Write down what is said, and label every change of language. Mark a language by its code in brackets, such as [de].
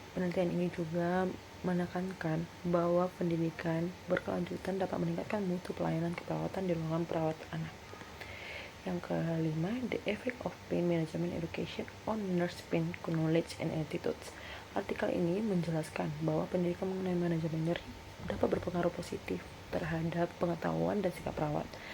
[id] Penelitian ini juga menekankan bahwa pendidikan berkelanjutan dapat meningkatkan mutu pelayanan keperawatan di ruangan perawat anak. Yang kelima, [en] the effect of pain management education on nurse pain knowledge and attitudes. [id] Artikel ini menjelaskan bahwa pendidikan mengenai manajemen nyeri dapat berpengaruh positif terhadap pengetahuan dan sikap perawat.